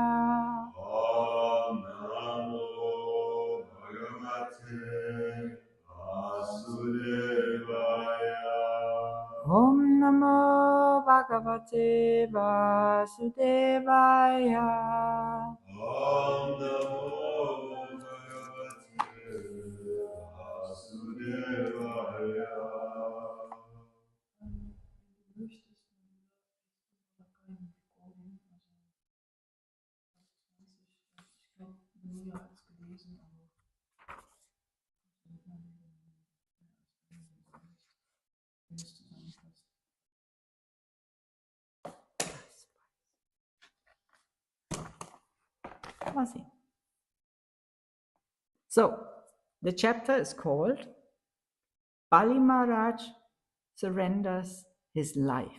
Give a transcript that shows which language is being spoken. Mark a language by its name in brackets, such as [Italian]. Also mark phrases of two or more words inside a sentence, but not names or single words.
[Sanskrit] Om Namo Bhagavate Vasudevaya. Om Namo Bhagavate Vasudevaya. Om Namo Bhagavate Vasudevaya. [German] möchtest du keinen bekommen. Also 20, ich glaube, Julia hat es gelesen, aber wie es zusammenpasst. [English] So, the chapter is called Bali Maharaj surrenders his life.